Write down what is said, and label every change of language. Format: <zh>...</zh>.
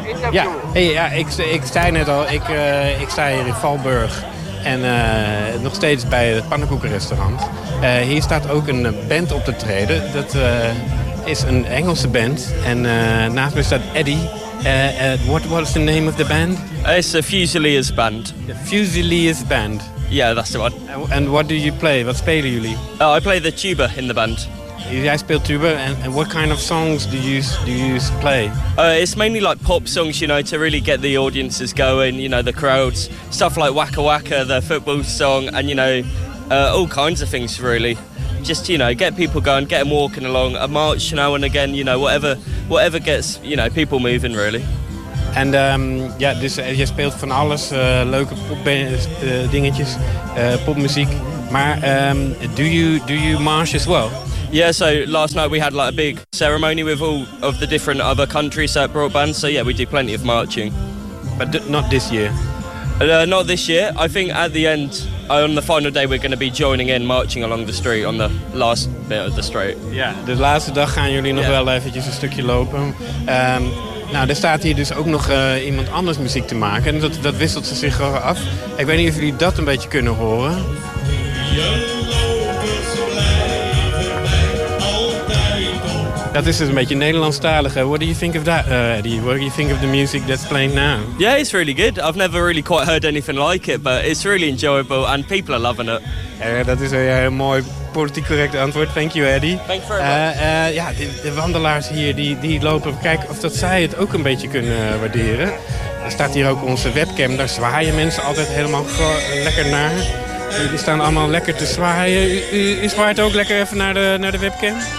<nl>Ja, hey, ja, ik zei net al, ik sta hier in Valburg. En nog steeds bij het pannenkoekenrestaurant. Hier staat ook een band op te treden. Dat is een Engelse band en naast me staat Eddie.</nl> <en>What is the name of the band? It's the Fusiliers Band. The Fusiliers Band. Yeah, that's the one. And what do you play? What</en> <nl>spelen jullie?</nl> <en>Oh, I play the tuba in the band.</en> <nl>Jij speelt tuba</nl> <en>and what kind of songs do you play? It's mainly like pop songs, you know, to really get the audiences going, you know, the crowds. Stuff like Waka Waka, the football song, and you know, all kinds of things really. Just, you know, get people going, get them walking along, a march now and again, you know, whatever gets, you know, people moving really. And dus je speelt van alles, leuke popdingetjes, popmuziek. Maar do you march as well? Yeah, so last night we had like a big ceremony with all of the different other countries that brought bands, so yeah, we do plenty of marching. But not this year? Not this year. I think at the end, on the final day, we're going to be joining in, marching along the street on the last bit of the street.</en> <nl>Ja, de laatste dag gaan jullie nog wel eventjes een stukje lopen. Er staat hier dus ook nog iemand anders muziek te maken. En dat wisselt ze zich af. Ik weet niet of jullie dat een beetje kunnen horen. Dat is dus een beetje Nederlandstalig.</nl> <en>What do you think of that, Eddie? What do you think of the music that's playing now? Yeah, it's really good. I've never really quite heard anything like it, but it's really enjoyable and people are loving it.</en> <nl>Ja, dat is een mooi politiek correct antwoord.</nl> <en>Thank you, Eddie. Thank you very much.</en> <nl>De wandelaars hier die lopen. Kijk of dat zij het ook een beetje kunnen waarderen. Er staat hier ook onze webcam. Daar zwaaien mensen altijd helemaal lekker naar. Jullie staan allemaal lekker te zwaaien. U zwaait ook lekker even naar de webcam.</nl>